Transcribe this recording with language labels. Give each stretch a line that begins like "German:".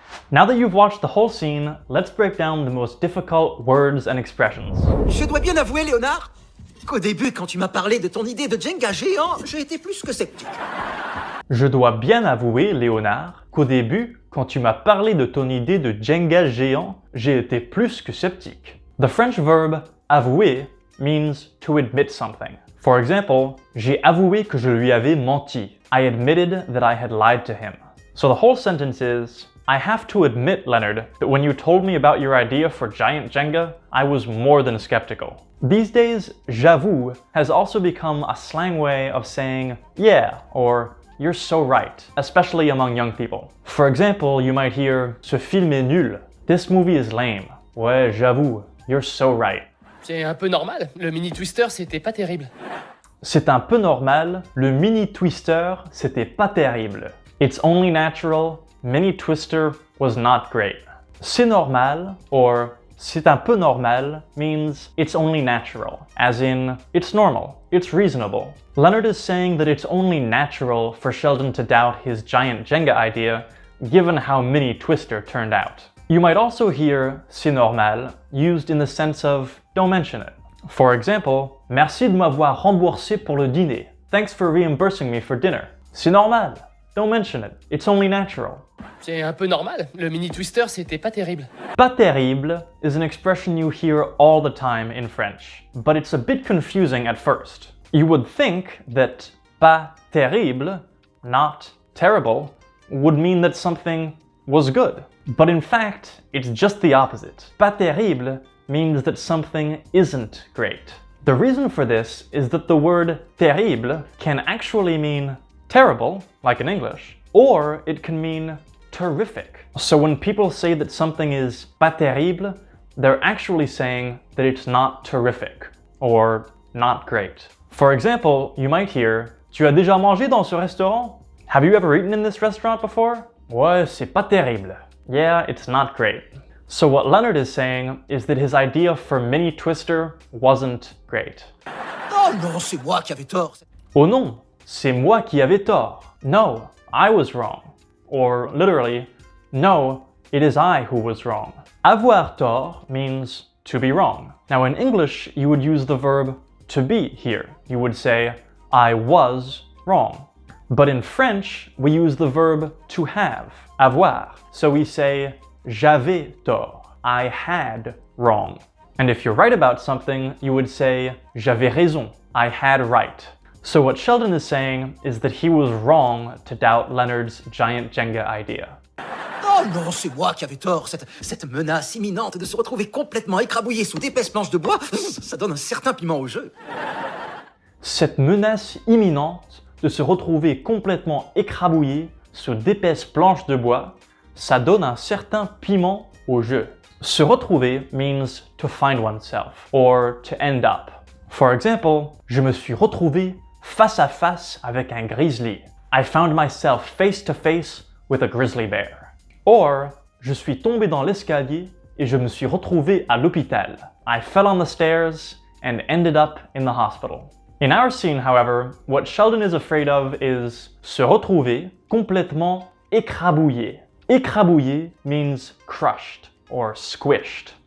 English: Now that you've watched the whole scene, let's break down the most difficult words and expressions.
French: Je dois bien avouer, Léonard, qu'au début, quand tu m'as parlé de ton idée de Jenga géant, j'ai été plus que sceptique. Je dois bien avouer, Léonard, qu'au début, quand tu m'as parlé de ton idée de Jenga géant, j'ai été plus que sceptique.
English: The French verb avouer means to admit something. For example,
French: j'ai avoué que je lui avais menti.
English: I admitted that I had lied to him. So the whole sentence is, I have to admit, Leonard, that when you told me about your idea for giant Jenga, I was more than skeptical. These days, j'avoue has also become a slang way of saying, yeah, or you're so right, especially among young people. For example, you might hear,
French: ce film est nul.
English: This movie is lame.
French: Ouais, j'avoue,
English: you're so right.
French: C'est un peu normal, le mini twister c'était pas terrible. C'est un peu normal, le mini twister, c'était pas terrible.
English: It's only natural, mini twister was not great.
French: C'est normal,
English: or
French: c'est un peu normal,
English: means it's only natural, as in, it's normal, it's reasonable. Leonard is saying that it's only natural for Sheldon to doubt his giant Jenga idea, given how mini twister turned out. You might also hear c'est normal used in the sense of don't mention it. For example,
French: merci de m'avoir remboursé pour le dîner.
English: Thanks for reimbursing me for dinner.
French: C'est normal.
English: Don't mention it. It's only natural.
French: C'est un peu normal, le mini twister c'était pas terrible.
English: Pas terrible is an expression you hear all the time in French, but it's a bit confusing at first. You would think that pas terrible, not terrible, would mean that something was good. But in fact, it's just the opposite. Pas terrible means that something isn't great. The reason for this is that the word terrible can actually mean terrible, like in English, or it can mean terrific. So when people say that something is pas terrible, they're actually saying that it's not terrific, or not great. For example, you might hear,
French: tu as déjà mangé dans ce restaurant?
English: Have you ever eaten in this restaurant before?
French: Ouais, c'est pas terrible.
English: Yeah, it's not great. So what Leonard is saying is that his idea for mini twister wasn't great.
French: Oh non, c'est moi qui avais tort. Oh non, c'est moi qui avais tort.
English: No, I was wrong. Or literally, no, it is I who was wrong. Avoir tort means to be wrong. Now in English, you would use the verb to be here. You would say, I was wrong. But in French, we use the verb to have, avoir. So we say,
French: j'avais tort.
English: I had wrong. And if you're right about something, you would say,
French: j'avais raison.
English: I had right. So what Sheldon is saying is that he was wrong to doubt Leonard's giant Jenga idea.
French: Oh non, c'est moi qui avais tort. Cette menace imminente de se retrouver complètement écrabouillé sous d'épaisses planches de bois, ça donne un certain piment au jeu. Cette menace imminente de se retrouver complètement écrabouillé sous d'épaisses planches de bois, ça donne un certain piment au jeu.
English: Se retrouver means to find oneself or to end up. For example,
French: je me suis retrouvé face à face avec un grizzly.
English: I found myself face to face with a grizzly bear.
French: Or, je suis tombé dans l'escalier et je me suis retrouvé à l'hôpital.
English: I fell on the stairs and ended up in the hospital. In our scene, however, what Sheldon is afraid of is
French: se retrouver complètement écrabouillé.
English: Écrabouillé means crushed or squished.